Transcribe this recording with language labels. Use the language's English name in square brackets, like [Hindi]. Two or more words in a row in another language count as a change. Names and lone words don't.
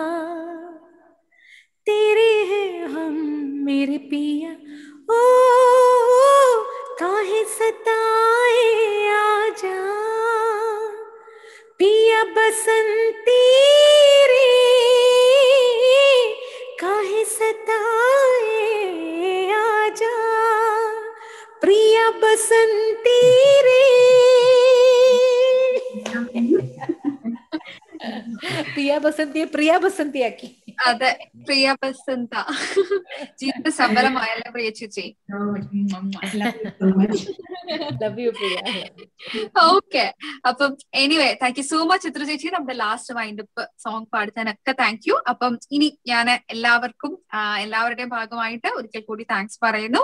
[Hindi] तेरे हैं हम मेरे पिया, ओ काहे सताए आजा, पिया बसंती रे काहे सताए आजा, प्रिया बसंती रे प्रिया बसंती आकी [Malayalam] അതെ, പ്രിയ ബസന്ത ജീവിത സഫലമായല്ലോ പ്രിയ ചേച്ചി. ഓക്കെ, അപ്പം [English] anyway thank you so much [Malayalam] ചിത്ര ചേച്ചി. നമ്മുടെ [English] last windup song [Malayalam] പാടുന്നതിനൊക്കെ [English] thank you. [Malayalam] അപ്പം ഇനി ഞാൻ എല്ലാവരുടെയും ഭാഗമായിട്ട് ഒരിക്കൽ കൂടി താങ്ക്സ് പറയുന്നു.